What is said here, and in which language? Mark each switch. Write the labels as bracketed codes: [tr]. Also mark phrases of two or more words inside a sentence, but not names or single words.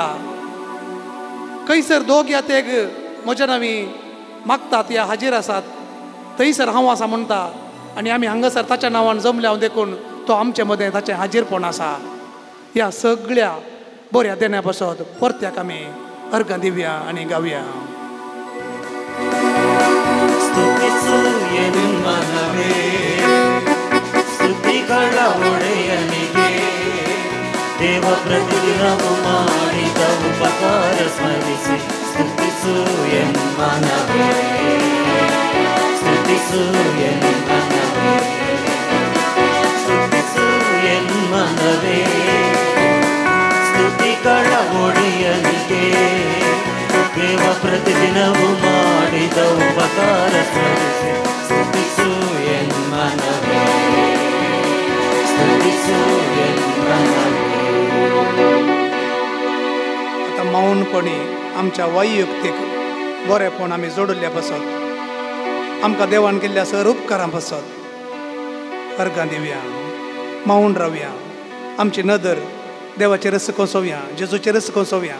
[kok] खंयसर दोग या तेग म्हज्या नांवी मागतात या हाजीर आसात, थंयसर हांव आसा म्हणटा आनी आमी हांगासर ताच्या नांवान जमल्या देखून तो आमचे मदें ताचें हाजीरपण आसा. ह्या सगळ्या बऱ्या देण्या पासत परत्याक आमी अर्घ दिवया आनी गावया. [kn] ಸ್ತುತಿಸು ಎನ್ಮನವೇ, ಸ್ತುತಿಗಳ ಒಡೆಯನಿಗೆ ದೇವ ಪ್ರತಿದಿನವೂ ಮಾಡಿದ ಉಪಕಾರ ಸ್ಮರಿಸಿ ಸ್ತುತಿಸು ಎನ್ಮನವೇ, ಸ್ತುತಿಸು ಎನ್ಮನವೇ, ಸ್ತುತಿಸು ಎನ್ಮನವೇ, ಸ್ತುತಿಗಳ ಒಡೆಯನಿಗೆ ದೇವ ಪ್ರತಿದಿನವೂ ಮಾಡಿದ ಉಪಕಾರ ಸ್ಮರಿಸಿ ಸ್ತುತಿಸು ಎನ್ಮನವೇ, ಸ್ತುತಿಸು ಎನ್ಮನವೇ. [kok] आतां मौनपणी आमच्या वैयक्तीक बरेपण आमी जोडुल्ल्या पासत आमकां देवान केल्ल्या सर उपकारां पासत अर्घ दिवया, मौन रावया. आमची नदर देवाचेर कोसोवया, जेजूचेर कोसोवया.